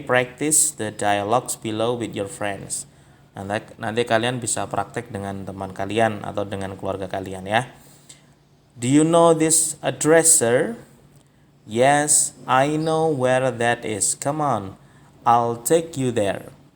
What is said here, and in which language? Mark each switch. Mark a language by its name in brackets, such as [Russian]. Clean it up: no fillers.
[English] Practice the dialogues below with your friends. [Indonesian] Nanti kalian bisa praktek dengan teman kalian atau dengan keluarga kalian ya. [English] Do you know this address, sir? Yes, I know where that is. Come on, I'll take you there.